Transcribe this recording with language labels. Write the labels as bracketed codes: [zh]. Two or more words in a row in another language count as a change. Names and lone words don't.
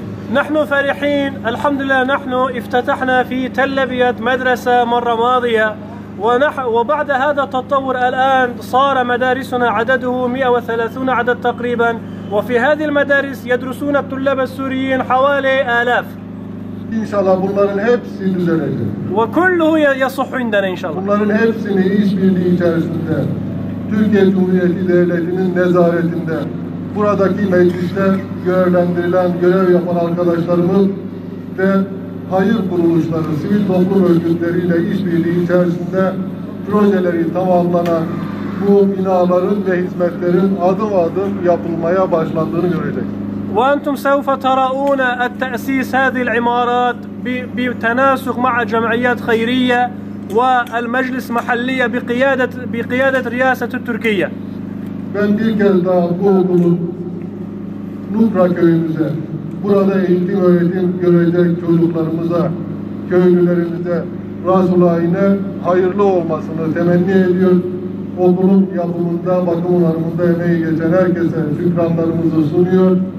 [ar] نحن فرحين الحمد لله. نحن افتتحنا في تل أبيض مدرسة مرة ماضية وبعد هذا التطور الآن صار مدارسنا عدده 130 عدد تقريبا، وفي هذه المدارس يدرسون الطلاب السوريين حوالي آلاف. [tr] İnşallah bunların hepsi düzelecek. [ar] وكله يصح عندنا إن شاء الله. [tr] Bunların hepsini işbirliği içerisinde Türkiye Cumhuriyeti Devleti'nin nezaretinde buradaki mecliste görevlendirilen, görev yapan arkadaşlarımız ve hayır kuruluşları, sivil toplum örgütleriyle işbirliği içerisinde projeleri tamamlanan bu binaların ve hizmetlerin adım adım yapılmaya başlandığını görecek. [ar] وأنتم سوف ترون التأسيس هذه العمارات بتناسق مع جمعيات خيرية والمجلس محلية بقيادة رئاسة التركية. [tr] Ben bir kez daha bu okulun Nukra köyümüze, burada eğitim öğretim görecek çocuklarımıza, köylülerimize, Resulayn'e hayırlı olmasını temenni ediyor. Okulun yapımında, bakım onarımında emeği geçen herkese şükranlarımızı sunuyor.